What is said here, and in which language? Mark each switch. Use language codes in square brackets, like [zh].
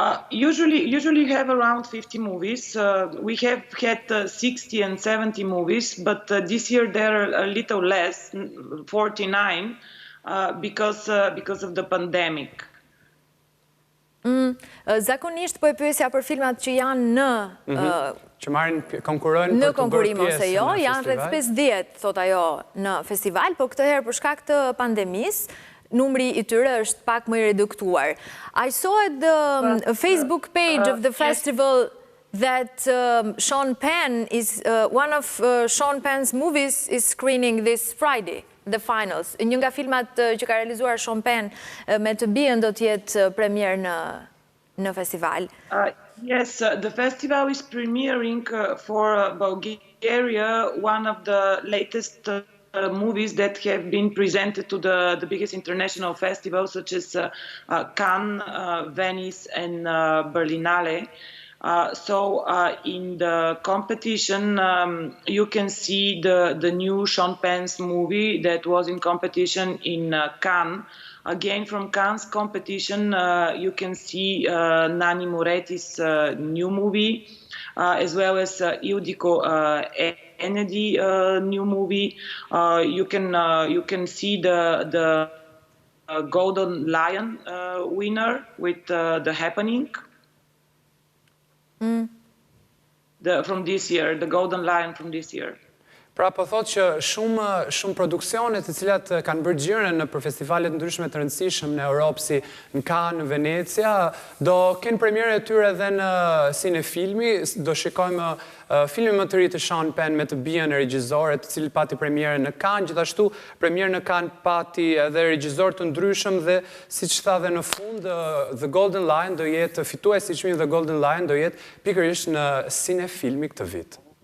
[en] Usually you have around 50 movies. We have had 60 and 70 movies, but this year there are a little less, 49, because of the pandemic. [sq] Zakonisht po e pyesja për filmat që janë që konkurojnë në konkurim ose jo, janë rreth 50, thot ajo, në festival, po këtë herë për shkak të pandemisë, numri I tyre është pak më I reduktuar. [en] I saw at the Facebook page of the festival that Sean Penn is, one of Sean Penn's movies is screening this Friday, the finals. [sq] Një nga filmat që ka realizuar Sean Penn me të bien do të jetë premier në festival. [en] Yes, the festival is premiering for Bulgaria, one of the latest movies that have been presented to the biggest international festivals such as Cannes, Venice and Berlinale. So in the competition you can see the new Sean Penn's movie that was in competition in Cannes. Again, from Cannes competition, you can see Nani Moretti's new movie, as well as Ildiko Enedi new movie. You can see the Golden Lion winner with The Happening. From this year, the Golden Lion from this year. [sq] Pra po thot që shumë produksionet të cilat kanë bërë gjire në për festivalet ndryshme të rëndësishëm në Europë si në Cannes, në Venecia, do kenë premiere e tyre edhe në Cinefilmi, do shikojmë filmin më të ri të Sean Penn me të bijën e regjizorit, të cilët pati premiere në Cannes, gjithashtu premiere në Cannes pati edhe regjizor të ndryshëm dhe siç tha dhe në fund The Golden Lion do jetë fituesi i çmimit The Golden Lion do jetë pikërisht në Cinefilmi këtë vit.